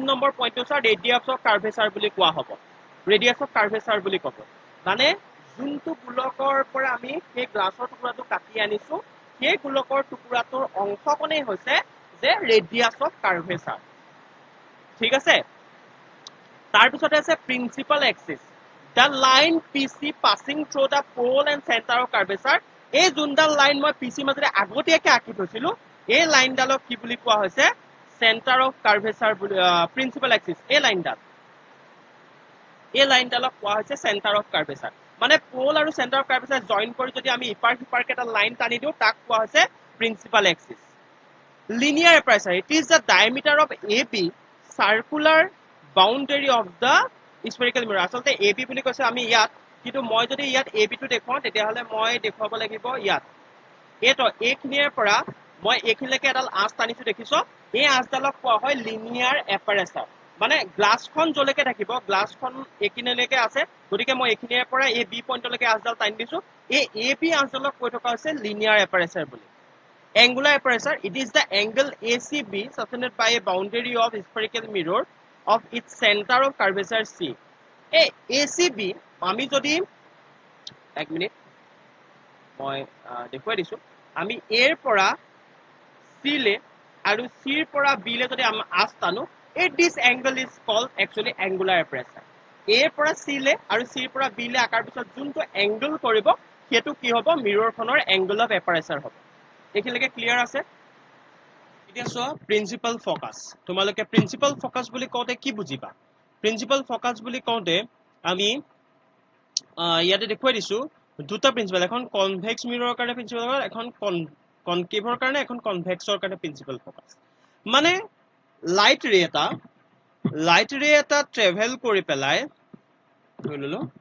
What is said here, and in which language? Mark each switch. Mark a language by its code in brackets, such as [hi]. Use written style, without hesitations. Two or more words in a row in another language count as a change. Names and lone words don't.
[as] নম্বৰ পইণ্টটো স্যাৰ [en] radius of curvature [as] বুলি কোৱা হ'ব [en] radius of curvature [as] বুলি ক'ব মানে যোনটো গোলকৰ পৰা আমি সেই গ্লাছৰ টুকুৰাটো কাটি আনিছো সেই গোলকৰ টুকুৰাটোৰ অংশকণেই হৈছে যে [en] radius of curvature [as] ঠিক আছে তাৰপিছতে আছে [en] principal axis the line PC passing through the pole and center of curvature [as] এই যোনডাল লাইন মই PC মাজেৰে আগতীয়াকৈ আঁকি থৈছিলো এই লাইনডালক কি বুলি কোৱা হৈছে [en] centre of curvature [as] বুলি [en] principal axis [as] এই লাইনডালক কোৱা হৈছে [en] centre of curvature [as] মানে পোল আৰু [en] centre of curvature [as] জইন কৰি যদি আমি ইপাৰ সিপাৰকে এটা লাইন টানি দিওঁ তাক কোৱা হৈছে [en] principal axis linear aperture it is the diameter of AB circular boundary of the spherical mirror [as] আচলতে AB বুলি কৈছে আমি ইয়াত কিন্তু মই যদি ইয়াত AB টো দেখুৱাও তেতিয়াহলে মই দেখুৱাব লাগিব ইয়াত এটো এইখিনিৰ পৰা মই এইখিনিলৈকে এডাল আঁচ টানিছো দেখিছো এই আঁচডালক কোৱা হয় [en] linear aperture [as] মানে গ্লাছখন যলৈকে থাকিব গ্লাছখন এইখিনিলৈকে আছে গতিকে মই এইখিনিৰ পৰা এই বি পইণ্টলৈকে আঁচডাল টানি দিছো এই AB আঁচডালক কৈ থকা হৈছে [en] linear aperture বুলি angular aperture it is the angle ACB suspended by a boundary of spherical mirror of its center of curvature C a ACB [as] আমি যদি এক মিনিট মই দেখুৱাই দিছো আমি A ৰ পৰা C লে আৰু C ৰ পৰা B লে যদি আমি আঁচ টানো [en] this angle is called actually angular [as] aperture A ৰ পৰা C লে আৰু C ৰ পৰা B লে আকাৰ পিছত যোনটো এংগল কৰিব সেইটো কি হ'ব মিৰৰখনৰ [en] angle of aperture [as] হ'ব এইখিনিলৈকে ক্লিয়াৰ আছে এতিয়া চোৱা [en] principal focus [as] তোমালোকে [en] principal focus [as] বুলি কওঁতে কি বুজিবা [en] principal focus [as] বুলি কওঁতে আমি ইয়াতে দেখুৱাই দিছো দুটা প্ৰিন্সিপাল এখন [en] convex mirror [as] কাৰণে [en] principal focus [as] এখন কনকেভৰ কাৰণে এখন কনভেক্সৰ কাৰণে [en] principal focus [as] মানে [en] light ray [as] এটা ট্ৰেভেল কৰি পেলাই ধৰি ললো